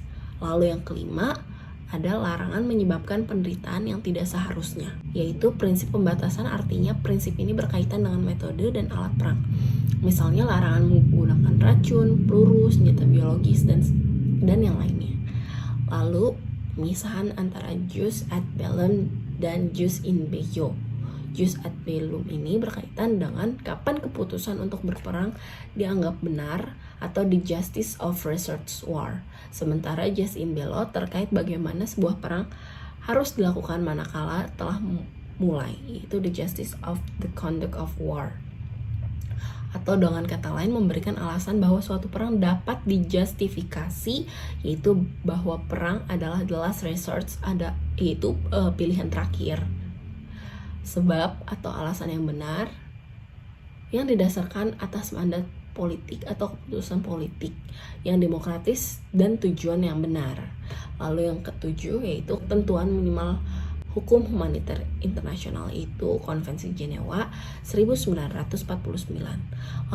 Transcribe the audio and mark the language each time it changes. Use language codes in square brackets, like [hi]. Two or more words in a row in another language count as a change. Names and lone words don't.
[id] Lalu yang kelima, ada larangan menyebabkan penderitaan yang tidak seharusnya, yaitu prinsip pembatasan artinya prinsip ini berkaitan dengan metode dan alat perang. Misalnya larangan menggunakan racun, peluru, senjata biologis, dan yang lainnya. Lalu, pemisahan antara [la] jus ad bellum [id] dan [la] jus in bello. Jus ad bellum [id] ini berkaitan dengan kapan keputusan untuk berperang dianggap benar atau [en] the justice of research war. [id] Sementara [la] jus in bello [id] terkait bagaimana sebuah perang harus dilakukan manakala telah mulai, yaitu [en] the justice of the conduct of war. [id] Atau dengan kata lain memberikan alasan bahwa suatu perang dapat dijustifikasi, yaitu bahwa perang adalah [en] the last resort, [id] yaitu pilihan terakhir. Sebab atau alasan yang benar yang didasarkan atas mandat politik atau keputusan politik yang demokratis dan tujuan yang benar. Lalu yang ketujuh yaitu ketentuan minimal hukum humaniter internasional itu Konvensi Jenewa 1949.